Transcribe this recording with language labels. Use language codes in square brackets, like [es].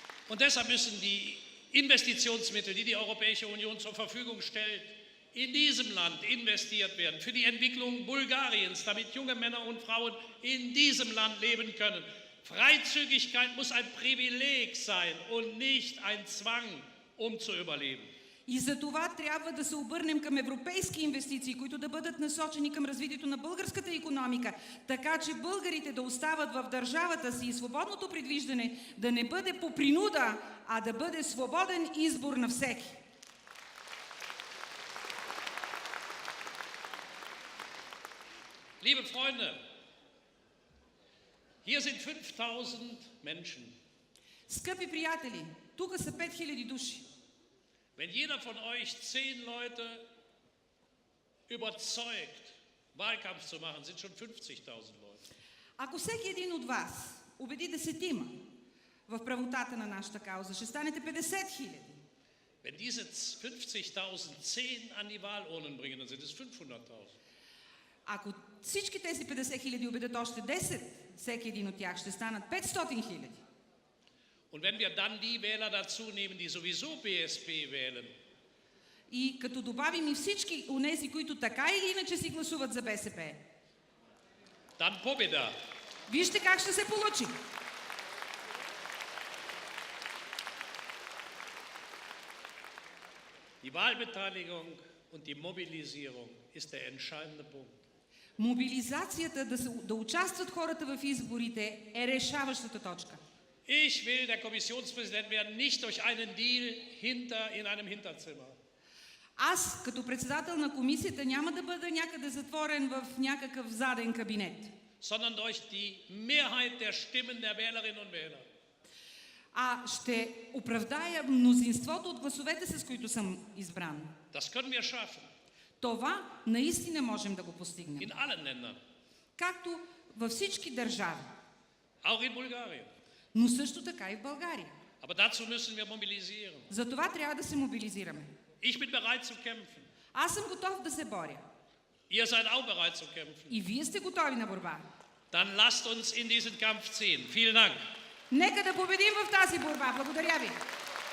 [de] Und deshalb müssen die Investitionsmittel, die die Europäische Union zur Verfügung stellt, in diesem Land investiert werden, für die Entwicklung Bulgariens, damit junge Männer und Frauen in diesem Land leben können. Freizügigkeit muss ein Privileg sein und nicht ein Zwang, um zu überleben. [bg] И за това трябва да се обърнем към европейски инвестиции, които да бъдат насочени към развитието на българската икономика, така че българите да остават в държавата си и свободното придвижване да не бъде по принуда, а да бъде свободен избор на всеки. [de] Liebe Freunde, hier sind 5000 Menschen. [bg] Скъпи приятели, тук са 5000 души. [de] Wenn jeder von euch 10 Leute überzeugt, Wahlkampf zu machen, sind schon 50.000 Leute. [bg] Ако всеки един от вас убеди десетима в правотата на нашата кауза, ще станете 50,000. [de] Wenn diese 50.000 10 an die Wahlurnen bringen, dann sind es 500.000. [bg] Ако всички тези 50,000 убедят още 10, всеки един от тях ще станат 500,000. [de] Und wenn wir dann die Wähler dazu nehmen, die sowieso PSP wählen, [bg] и като добавим и всички онези, които така или иначе си гласуват за БСП, [de] dann [bg] pobeda. Вижте как ще се получи. [de] Die Wahlbeteiligung und die Mobilisierung ist der entscheidende Punkt. [bg] Мобилизацията да участват хората в изборите е решаващата точка. [de] Ich will der Kommissionspräsident werden, nicht durch einen Deal in einem Hinterzimmer. [bg] Аз, като председател на комисията, няма да бъда някъде затворен в някакъв заден кабинет. [de] Sondern durch die Mehrheit der Stimmen der Wählerinnen und Wähler. [bg] А ще оправдая мнозинството от гласовете, с които съм избран. [de] Das können wir schaffen. [bg] Това наистина можем да го постигнем. [de] In allen Ländern. [bg] Както във всички държави. [de] Auch in Bulgarien. [bg] Но също така и в България. [de] Aber dazu müssen wir mobilisieren. [bg] За това трябва да се мобилизираме. [de] Ich bin bereit zu kämpfen. [bg] Аз съм готов да се боря. [de] Ihr seid auch bereit zu kämpfen. [bg] И вие сте готови на борба. [de] Dann lasst uns in diesen Kampf ziehen. Vielen Dank. [bg] Нека да победим в тази борба. Благодаря ви.